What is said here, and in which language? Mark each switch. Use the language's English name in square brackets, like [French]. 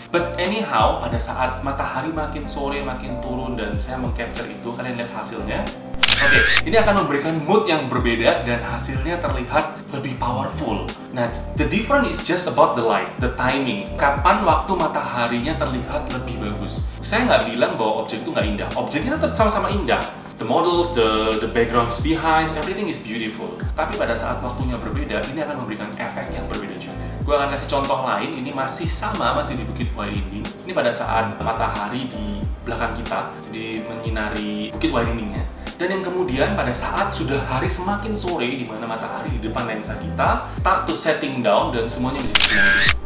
[English] But anyhow [Indonesian] pada saat matahari makin sore makin turun dan saya mengcapture itu, kalian lihat hasilnya. Oke, ini akan memberikan mood yang berbeda dan hasilnya terlihat lebih powerful. [English] Nah, the difference is just about the light, the timing. [Indonesian] Kapan waktu mataharinya terlihat lebih bagus. Saya nggak bilang bahwa objek itu nggak indah. Objeknya tetap sama-sama indah. [English] The models, the backgrounds behind, everything is beautiful. [Indonesian] Tapi pada saat waktunya berbeda, ini akan memberikan efek yang berbeda juga. Gue akan kasih contoh lain, ini masih di Bukit Wairinding. Ini pada saat matahari di belakang kita, menyinari Bukit Wairindingnya. Dan yang kemudian pada saat sudah hari semakin sore, di mana matahari di depan lensa kita [English] start to setting down [Indonesian] dan semuanya menjadi gelap.